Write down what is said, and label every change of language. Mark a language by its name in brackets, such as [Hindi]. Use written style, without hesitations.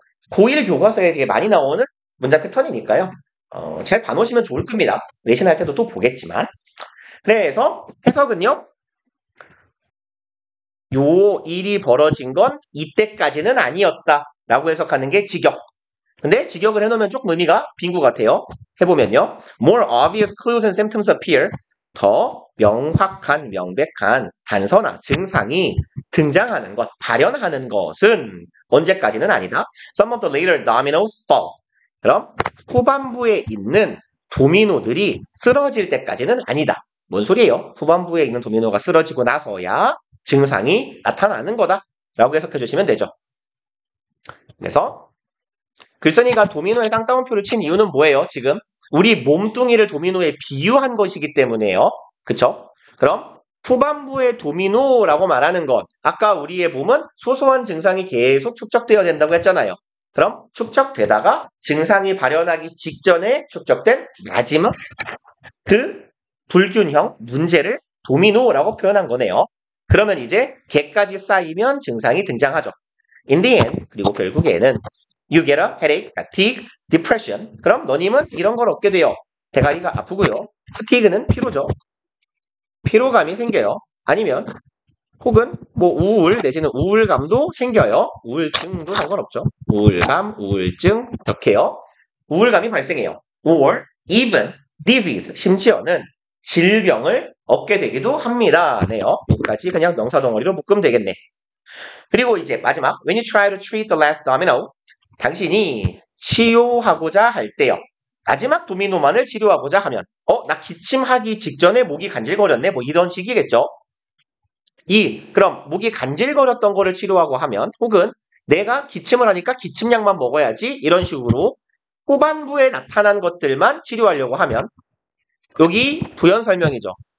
[Korean] 고1 교과서에 되게 많이 나오는 문장 패턴이니까요. 잘 봐놓으시면 좋을 겁니다. 외신할 때도 또 보겠지만. 그래서 해석은요. 요 일이 벌어진 건 이때까지는 아니었다. 라고 해석하는 게 직역. 근데 직역을 해놓으면 조금 의미가 빈 것 같아요. 해보면요. [English] More obvious clues and symptoms appear. [Korean] 더 명확한, 명백한 단서나 증상이 등장하는 것, 발현하는 것은 언제까지는 아니다. [English] Some of the later dominoes fall. [Korean] 그럼 후반부에 있는 도미노들이 쓰러질 때까지는 아니다. 뭔 소리예요? 후반부에 있는 도미노가 쓰러지고 나서야 증상이 나타나는 거다. 라고 해석해 주시면 되죠. 그래서 글쓴이가 도미노의 쌍따옴표를 친 이유는 뭐예요? 지금 우리 몸뚱이를 도미노에 비유한 것이기 때문에요. 그쵸? 그럼 후반부의 도미노라고 말하는 것, 아까 우리의 몸은 소소한 증상이 계속 축적되어야 된다고 했잖아요. 그럼 축적되다가 증상이 발현하기 직전에 축적된 마지막 그 불균형, 문제를 도미노라고 표현한 거네요. 그러면 이제 개까지 쌓이면 증상이 등장하죠. [English] In the end, [Korean] 그리고 결국에는 [English] you get a headache, fatigue, depression. [Korean] 그럼 너님은 이런 걸 얻게 돼요. 대가리가 아프고요. fatigue는 피로죠. 피로감이 생겨요. 아니면 혹은 뭐 우울 내지는 우울감도 생겨요. 우울증도 상관없죠. 우울감, 우울증 이렇게요. 우울감이 발생해요. [English] Or even disease, [Korean] 심지어는 질병을 얻게 되기도 합니다. 네요. 여기까지 그냥 명사 덩어리로 묶으면 되겠네. 그리고 이제 마지막 [English] When you try to treat the last domino, [Korean] 당신이 치료하고자 할 때요. 마지막 도미노만을 치료하고자 하면 나 기침하기 직전에 목이 간질거렸네. 뭐 이런 식이겠죠. 그럼 목이 간질거렸던 거를 치료하고 하면 혹은 내가 기침을 하니까 기침약만 먹어야지 이런 식으로 후반부에 나타난 것들만 치료하려고 하면 여기 부연 설명이죠.